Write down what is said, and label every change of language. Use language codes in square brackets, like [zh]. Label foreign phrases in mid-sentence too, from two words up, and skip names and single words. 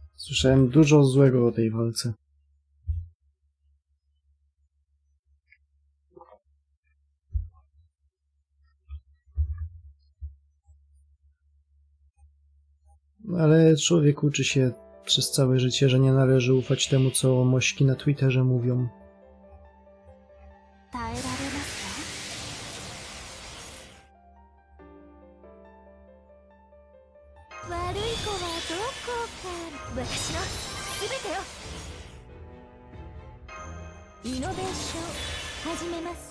[pl] Słyszałem dużo złego o tej walce. Ale człowiek uczy się przez całe życie, że nie należy ufać temu, co mośki na Twitterze mówią. [ja] 耐えられますか？悪い子はどこか。私の全てを。イノベーション始めます。